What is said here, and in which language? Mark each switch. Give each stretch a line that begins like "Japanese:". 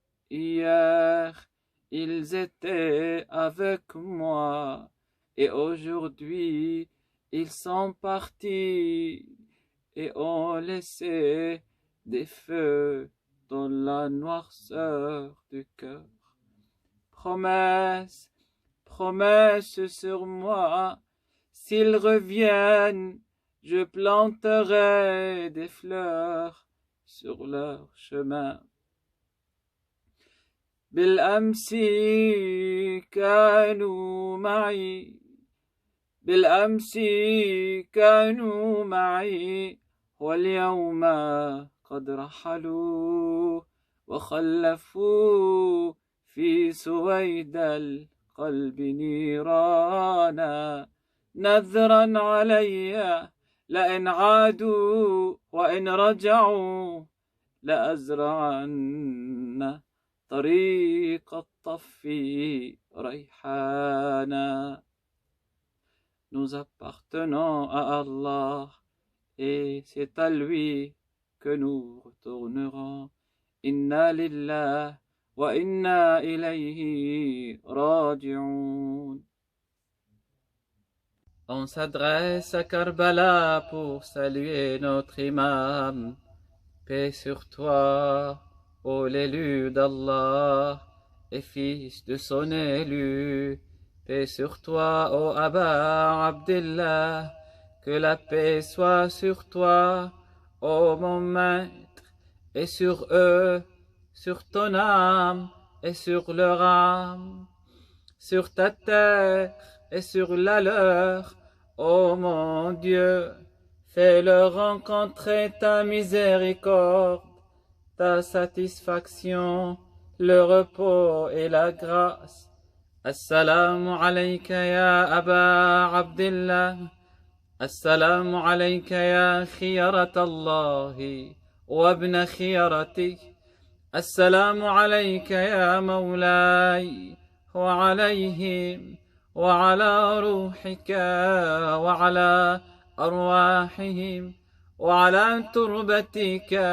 French: Hier, ils étaient avec moi et aujourd'hui, ils sont partis et ont laissé des feux dans la noirceur du cœur. Promesse, promesse sur moi, s'ils reviennent, je planterai des fleurs sur leur chemin.
Arabic: بالأمس كانوا معي، بالأمس كانوا معي، واليوم قد رحلوا وخلفوا في سويد القلب نيرانا. نذرا علي لئن عادوا وإن رجعوا لأزرعن طريق الطف ريحانا.
French: Nous appartenons à Allah et c'est à lui que nous retournerons.
Arabic: Inna lillah wa inna ilayhi raji'un.
French: On s'adresse à Karbala pour saluer notre imam. Paix sur toi, ô l'élu d'Allah et fils de son élu. Paix sur toi, ô Abba Abdillah, que la paix soit sur toi, ô mon maître, et sur eux, sur ton âme et sur leur âme, sur ta terre et sur la leur, ô mon Dieu, fais-leur rencontrer ta miséricorde, ta satisfaction, le repos et la grâce.
Arabic: السلام عليك يا أبا عبد الله، السلام عليك يا خيرة الله وابن خيرته، السلام عليك يا مولاي وعليهم وعلى روحك وعلى أرواحهم وعلى تربتك